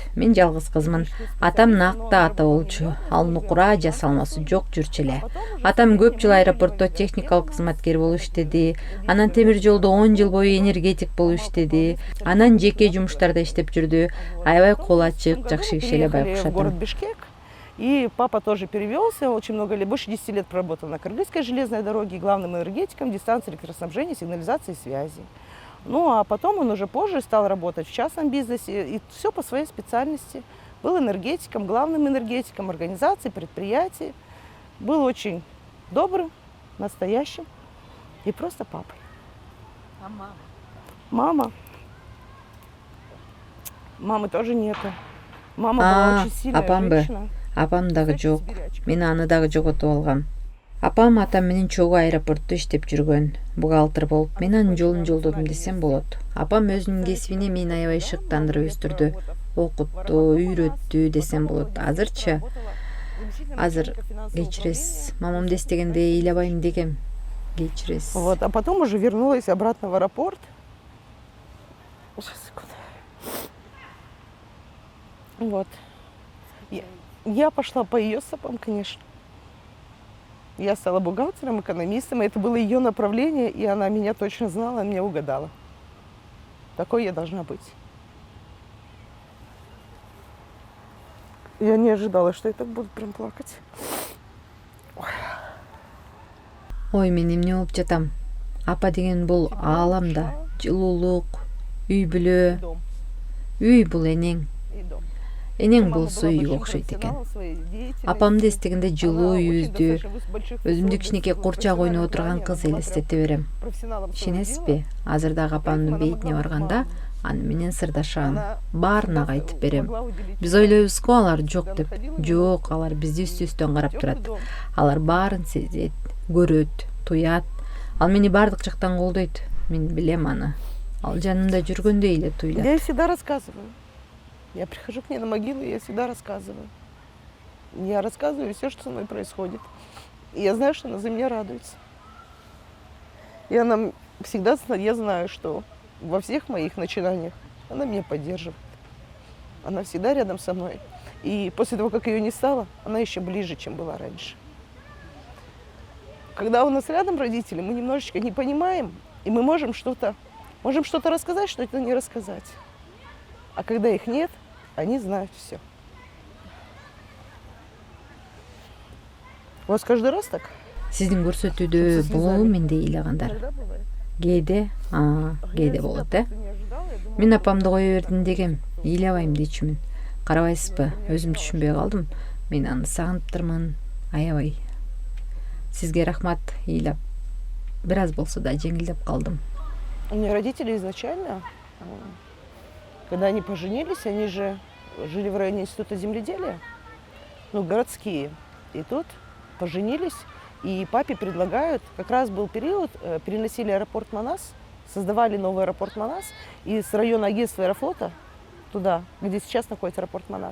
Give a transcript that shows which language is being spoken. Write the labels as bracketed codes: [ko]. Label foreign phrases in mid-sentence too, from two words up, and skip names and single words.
[ky] Мен жалгыз кызмын. Атам накта ата болчу. Ал нукура жасалмасы жок жүрчү эле. Атам көп жыл аэропортто техникалык кызматкер болуп иштеди. Анан темир жолдо 10 жыл бою энергетик болуп иштеди. Анан жеке жумуштарда иштеп жүрдү. Аябай кол ачык, жакшы киши эле [ru] Приехали в город [ky] байкуш. [ru] Бишкек, и папа тоже перевелся, очень много лет, больше 10 лет проработал на Кыргызской железной дороге, главным энергетиком, дистанции электроснабжения, сигнализации и связи. Ну, а потом он уже позже стал работать в частном бизнесе, и все по своей специальности. Был энергетиком, главным энергетиком организации, предприятий. Был очень добрым, настоящим и просто папой. А мама? Мама. Мамы тоже нету. Мама была очень сильная [ky] апам бы. [ru] женщина. [ky] Апам дагы жок. Мен аны дагы жоготуп алгам. Апам атам менен чогуу аэропортто иштеп жүргөн, бухгалтер болуп, мен анын жолун жолдодум десем болот. Апам өзүнүн кесибине мени аябай шыктандырып өстүрдү, окутту, үйрөттү десем болот. Азырчы, азыр кечиресиз. Мамамды эстегенде ыйлабайм дегем. Кечиресиз. [ru] Вот, а потом уже вернулась обратно в аэропорт. Сейчас, секунду. Вот. Я пошла по ее стопам, конечно. Я стала бухгалтером, экономистом, и это было ее направление, и она меня точно знала, меня угадала. Такой я должна быть. Я не ожидала, что я так буду прям плакать. [ky] Ой, мен эмне болуп жатам? Апа деген бул ааламда жылуулук, үй бүлө. [ru] Дом. [ky] Үй бул энең. [ru] И дом. [ky] Энең [ru] Мама [ky] болсо [ru] была [ky] үй [ru] большим [ky] окшойт экен. [ru] профессионалом своей деятельности. [ky] Апамды эстегенде жылуу [ru] Она очень [ky] үйүздү, [ru] достаточно больших [ky] өзүмдү [ru] условий [ky] кичинекей [ru] достигла [ky] курчак ойноп [ru] профессионального [ky] отурган [ru] звания. [ky] кыз [ru] Она была [ky] элестете берем. [ru] прям профессионалом своего [ky] Ишенесизби? [ru] дела. [ky] Азыр дагы апамдын [ru] Она [ky] бейитине [ru] могла [ky] барганда аны менен сырдашам. [ru] Она [ky] Баарына [ru] всегда [ky] айтып берем. [ru] могла уделить [ky] Биз ойлойбузго алар жок [ru] Когда [ky] деп. [ru] находила [ky] Жок, алар бизди үстүбүздөн карап [ru] Тёплый [ky] турат. [ru] дом. [ky] Алар баарын сезет, көрөт, туят. Ал мени баардык жактан колдойт. Мен билем аны. Ал жанымда жүргөндөй эле туйлат. [ru] Я ей всегда рассказываю. Я прихожу к ней на могилу, и я всегда рассказываю. Я рассказываю все, что со мной происходит. И я знаю, что она за меня радуется. И она всегда, я знаю, что во всех моих начинаниях она меня поддерживает. Она всегда рядом со мной. И после того, как ее не стало, она еще ближе, чем была раньше. Когда у нас рядом родители, мы немножечко не понимаем, и мы можем что-то рассказать, что-то не рассказать. А когда их нет, они знают все. У вас каждый раз так? [ky] Сиздин көрсөтүүдө болобу менде ыйлагандар? [ru] Иногда бывает. [ky] Кээде болот, [ru] Я не ожидала, я думала, [ky] Мен апамды кое бердим дегем, ыйлабайм дечүмүн. Карабайсызбы? Өзүм түшүнбөй калдым. Мен аны сагыныптырмын, аябай. Сизге рахмат, ыйлап. Бир аз болсо да жеңилдеп калдым. [ru] У меня родители изначально, когда они поженились, они же жили в районе Института земледелия, ну, городские. И тут поженились, и папе предлагают, как раз был период, переносили аэропорт Манас, создавали новый аэропорт Манас, и с района агентства Аэрофлота туда, где сейчас находится аэропорт Манас.